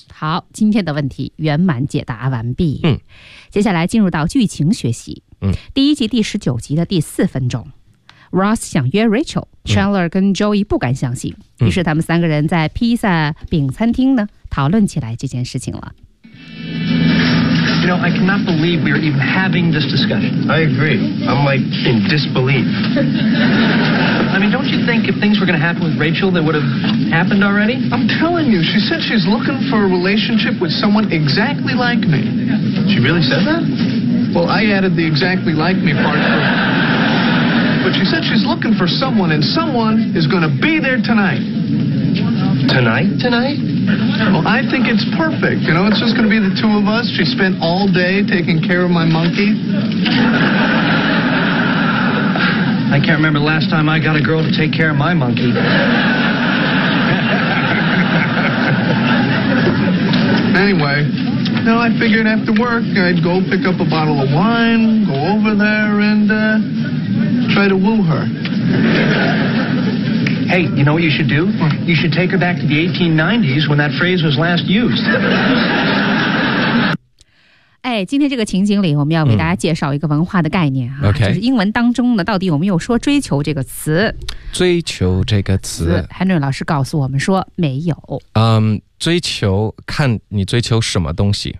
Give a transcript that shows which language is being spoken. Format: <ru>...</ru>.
<zh>好，今天的问题圆满解答完毕。嗯，接下来进入到剧情学习。嗯，第一集第十九集的第四分钟，Ross 想约 Rachel， Chandler 跟 Joey 不敢相信、嗯、于是他们三个人在披萨饼餐厅呢讨论起来这件事情了。</zh> <en>You know, I cannot believe we are even having this discussion. I agree. I'm like in disbelief. I mean, don't you think if things were going to happen with Rachel that would have happened already? I'm telling you, she said she's looking for a relationship with someone exactly like me. She really said that? Well, I added the exactly like me part for But she said she's looking for someone, and someone is going to be there tonight. Tonight? Tonight? Well, I think it's perfect. You know, it's just going to be the two of us. She spent all day taking care of my monkey. I can't remember the last time I got a girl to take care of my monkey. Anyway, you know, I figured after work, I'd go pick up a bottle of wine, go over there, and, try to woo her. Hey, you know what you should do? You should take her back to the 1890s when that phrase was last used.</en> <zh>哎，今天这个情景里我们要为大家介绍一个文化的概念、啊嗯、</zh> <en>OK，</en> <zh>就是英文当中呢到底有没有说追求这个词。追求这个词 Henry 老师告诉我们说没有。追求看你追求什么东西。</zh>